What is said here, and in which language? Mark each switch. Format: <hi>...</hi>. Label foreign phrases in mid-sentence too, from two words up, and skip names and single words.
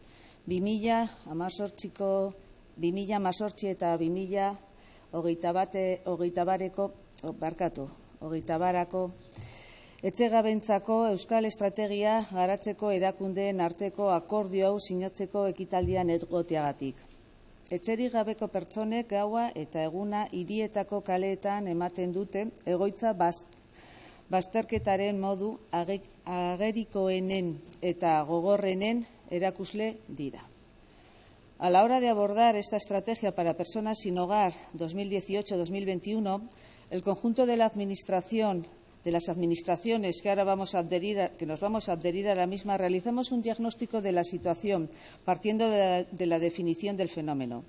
<eu>2018 eta 2021 etxegabentzako euskal estrategia garatzeko erakundeen arteko akordio hau sinatzeko ekitaldian egoteagatik. Etxerik gabeko pertsonek gaua eta eguna hirietako kaleetan ematen dute egoitza bazterketaren modu agerikoenen eta gogorrenen erakusle dira.</eu> <es>A la hora de abordar esta estrategia para personas sin hogar 2018-2021, el conjunto de la Administración de las administraciones que ahora que nos vamos a adherir a la misma, realizamos un diagnóstico de la situación partiendo de la definición del fenómeno.</es>